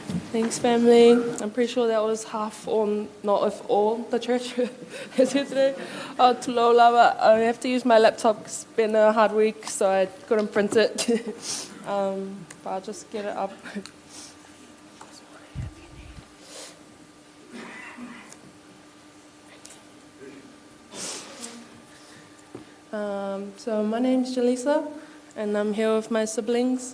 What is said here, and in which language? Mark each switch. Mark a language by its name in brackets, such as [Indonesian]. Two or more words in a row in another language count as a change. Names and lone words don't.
[English] Thanks, family. I'm pretty sure that was half or not if all the church is here today. [Samoan] Tolo lava. [English] I have to use my laptop 'cause it's been a hard week, so I couldn't print it. But I'll just get it up. So my name's Jaleesa, and I'm here with my siblings.